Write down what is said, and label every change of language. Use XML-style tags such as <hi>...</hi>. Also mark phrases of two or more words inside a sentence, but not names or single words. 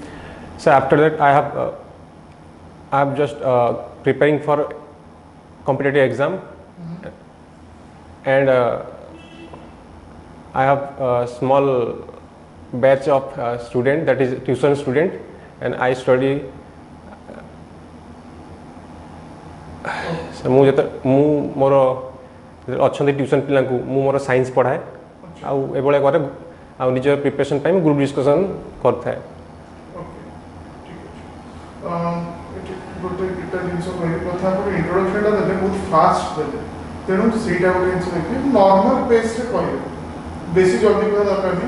<en>So after that, I have just preparing for competitive exam, and I have a small batch of student, that is tuition student, and I study.</en> <or>So ମୁଁ ମୋର ଅଛନ୍ତି ଟ୍ୟୁସନ୍ ପିଲାଙ୍କୁ ମୁଁ ମୋର ସାଇନ୍ସ ପଢ଼ାଏ, ଆଉ ଏଭଳିଆ କରେ, ଆଉ ନିଜ ପ୍ରିପାରେସନ୍ ପାଇଁ</or> <en>group discussion</en> <or>କରିଥାଏ। ଗୋଟେ ଦୁଇଟା ଜିନିଷ କହିବି, କଥା ଆପଣ ଇଣ୍ଟ୍ରୋଡକ୍ସନଟା ଦେଲେ ବହୁତ ଫାଷ୍ଟ ଦେଲେ, ତେଣୁ ସେଇଟା ଗୋଟେ ଜିନିଷ ଦେଖିବେ,</or> <en>normal pace</en> <or>କହିବେ, ବେଶୀ ଜଲ୍ଦି କହିବା ଦରକାର ନାହିଁ।</or>